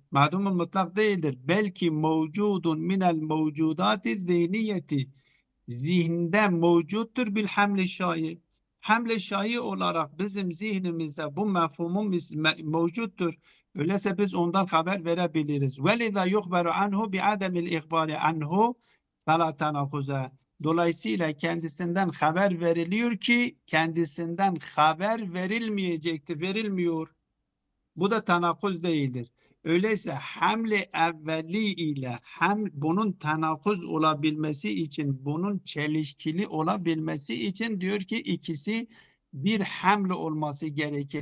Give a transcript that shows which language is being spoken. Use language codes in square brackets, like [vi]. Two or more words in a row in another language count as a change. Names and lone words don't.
[tr] Ma'dum mutlak değildir. [ar] بل موجود من الموجودات الذهنية. [tr] zihinde mevcuttur [ar] بالحمل الشائع. [tr] Hamle şai olarak bizim zihnimizde bu mefhumumuz mevcuttur. Öyleyse biz ondan haber verebiliriz. [ar] وَلِذَا يُخْبَرُ عَنْهُ بِعَدَمِ الْاِخْبَارِ عَنْهُ فَلَا تَنَقُزَ. [tr] Dolayısıyla kendisinden haber veriliyor ki kendisinden haber verilmeyecekti, verilmiyor. Bu da tanakuz değildir. Öyleyse hamle evveli ile bunun tanakuz olabilmesi için, bunun çelişkili olabilmesi için diyor ki ikisi bir hamle olması gerekir.